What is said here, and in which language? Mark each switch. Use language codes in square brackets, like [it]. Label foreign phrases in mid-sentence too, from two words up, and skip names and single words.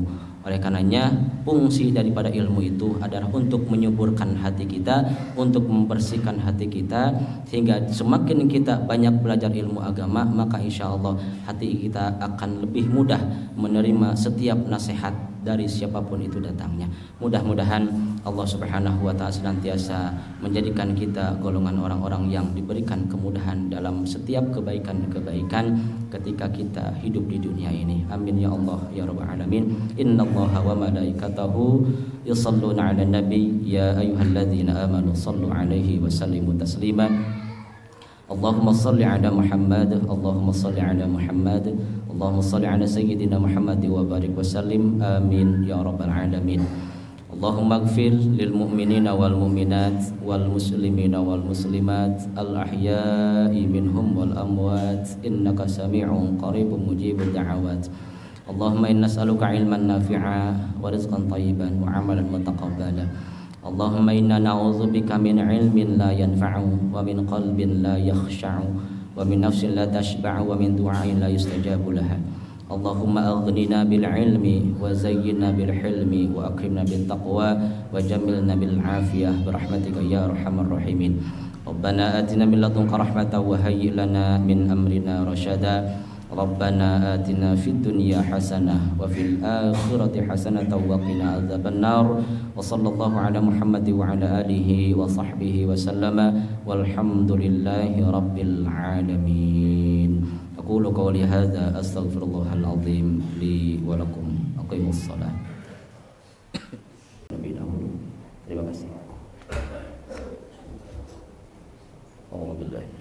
[id] Oleh karenanya fungsi daripada ilmu itu adalah untuk menyuburkan hati kita, untuk membersihkan hati kita, sehingga semakin kita banyak belajar ilmu agama, maka [ar] إن شاء الله [id] hati kita akan lebih mudah menerima setiap nasihat dari siapapun itu datangnya. Mudah-mudahan [ar] الله سبحانه وتعالى [id] senantiasa menjadikan kita golongan orang-orang yang diberikan kemudahan dalam setiap kebaikan-kebaikan ketika kita hidup di dunia ini. [ar] آمين يا الله يا رب العالمين. إن الله وملائكته يصلون على النبي يا أيها الذين آمنوا صلوا عليه وسلموا تسليما. اللهم صل على محمد، اللهم صل على محمد، اللهم صل على سيدنا محمد وبارك وسلم. آمين يا رب العالمين. اللهم اغفر للمؤمنين والمؤمنات والمسلمين والمسلمات الأحياء منهم والأموات إنك سميع قريب مجيب الدعوات. اللهم إنا نسألك علما نافعا ورزقا طيبا وعملا متقبلا. اللهم إنا نعوذ بك من علم لا ينفع ومن قلب لا يخشع ومن نفس لا تشبع ومن دعاء لا يستجاب لها. اللهم أغننا بالعلم وزينا بالحلم وأكرمنا بالتقوى وجملنا بالعافية برحمتك يا أرحم الراحمين. ربنا آتنا من لدنك رحمة وهيئ لنا من أمرنا رشدا. ربنا آتنا في الدنيا حسنة وفي الآخرة حسنة وقنا عذاب النار. وصلى الله على محمد وعلى آله وصحبه وسلم والحمد لله رب العالمين. أقول قولي هذا أستغفر الله العظيم لي ولكم. أقيموا الصلاة. [id] Terima kasih. Alhamdulillah.